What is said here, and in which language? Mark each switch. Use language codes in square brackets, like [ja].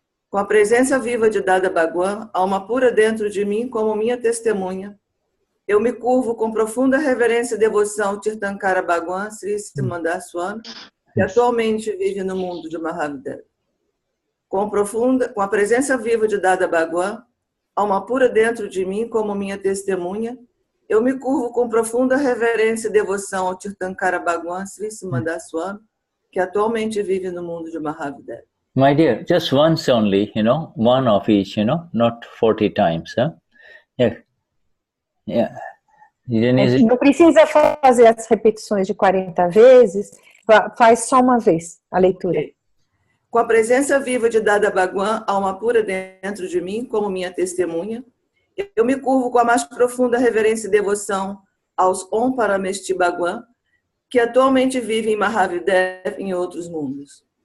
[pt] Com a presença viva de Dada Bhagwan, alma pura dentro de mim, como minha testemunha, eu me curvo com profunda reverência e devoção ao Tirthankara Bhagwan Sri Simandar Swami, que atualmente vive no mundo de Mahavideva. Com a presença viva de Dada Bhagwan, alma pura dentro de mim, como minha testemunha, eu me curvo com profunda reverência e devoção ao Tirthankara Bhagwan Sri Simandar Swami, que atualmente vive no mundo de Mahavideva. [en] My dear, just once only, one of each, not 40 times, huh? Yeah. [pt] Não precisa fazer as repetições de 40 vezes, faz só uma vez a leitura. [en] Okay. [pt] Com a presença viva de Dada Bhagwan, alma pura dentro de mim, como minha testemunha, eu me curvo com a mais profunda reverência e devoção aos Om Parameshti Bhagwan, que atualmente vive em Mahavideva e em outros mundos.